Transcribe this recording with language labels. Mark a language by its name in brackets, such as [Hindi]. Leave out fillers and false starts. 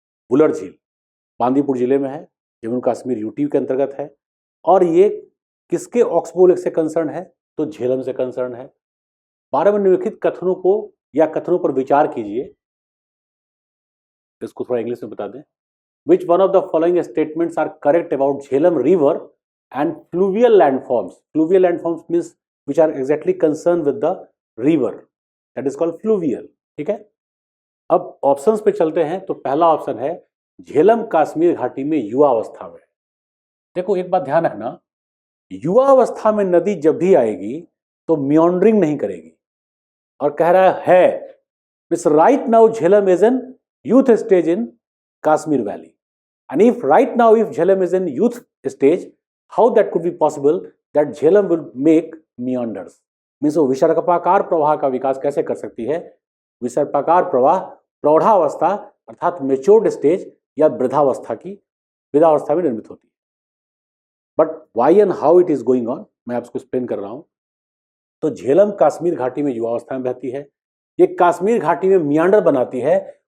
[Hindi] वुलर झील बांदीपुर जिले में है, जम्मू कश्मीर यूटी के अंतर्गत है और ये किसके ऑक्सबो लेक से कंसर्न है, तो झेलम से कंसर्न है। 12 में निम्नलिखित कथनों को या कथनों पर विचार कीजिए, इसको थोड़ा इंग्लिश में बता दें। [English] Which one of the following statements are correct about Jhelum River and fluvial landforms? Fluvial landforms means which are exactly concerned with the river. That is called fluvial. [Hindi] ठीक है। अब ऑप्शंस पे चलते हैं। तो पहला ऑप्शन है झेलम कश्मीर घाटी में युवा अवस्था में। देखो एक बात ध्यान रखना, युवा अवस्था में नदी जब भी आएगी तो मियांडरिंग नहीं करेगी और कह रहा है [English] Miss right now Jhelum is in youth stage इन Kashmir Valley. And if right now if Jhelum is in youth stage, how that could be possible that Jhelum will make meanders? [Hindi] Means वो विसर्पाकार प्रवाह का विकास कैसे कर सकती है? विसर्पाकार प्रवाह प्रौढ़ावस्था अर्थात matured stage या वृद्धावस्था में निर्मित होती है। [English] but why and how it is going on [Hindi] मैं आपको एक्सप्लेन कर रहा हूं। तो झेलम कश्मीर घाटी में युवावस्था में बहती है, ये कश्मीर घाटी में मियांडर बनाती है।